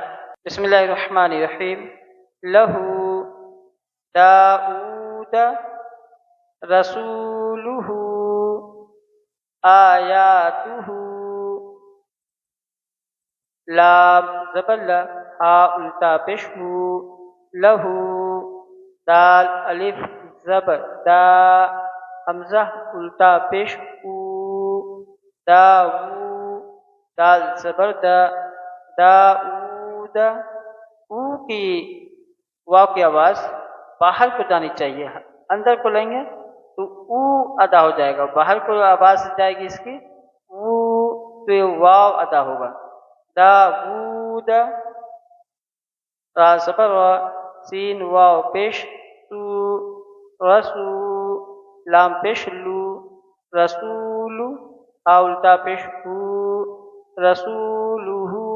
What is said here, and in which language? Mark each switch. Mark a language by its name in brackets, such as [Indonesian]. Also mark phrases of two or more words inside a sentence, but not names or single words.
[Arabic] بسم اللہ الرحمن الرحیم۔ لہو داؤد رسولہ آیاتہ، [Urdu] لام زبر لا، ہا الٹا پیش ہو، لہو دال الف زبر دا، حمزہ الٹا پیش او، داو دال زبر دا، داؤد، او کی واو کی آواز باہر کو جانی چاہیے، اندر کو لیں گے تو او ادا ہو جائے گا، باہر کو آواز جائے گی اس کی او، تو یہ واو ادا ہوگا۔ داود، را زبر را، سین واو پیش تو، رسو لام پیش لو، رسولو، ہا الٹا پیش ہو، رسولہ،